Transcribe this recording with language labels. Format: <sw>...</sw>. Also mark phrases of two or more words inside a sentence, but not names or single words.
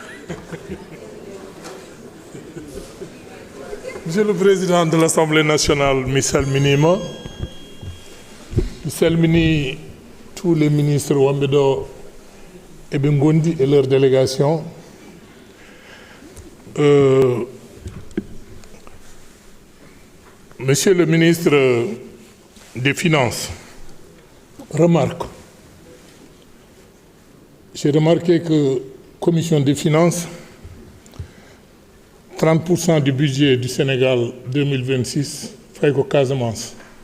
<fr>Monsieur le Président de l'Assemblée nationale,</fr> <ff>mi salminima. Mi salmini</ff> <fr>tous les ministres</fr> <ff>wonɓe ɗo eɓe gondi</ff> <fr>et leur délégation. Monsieur le ministre des Finances, remarque. J'ai remarqué que Commission des Finances, 30% du budget du Sénégal 2026 fait qu'au Casamance.</fr>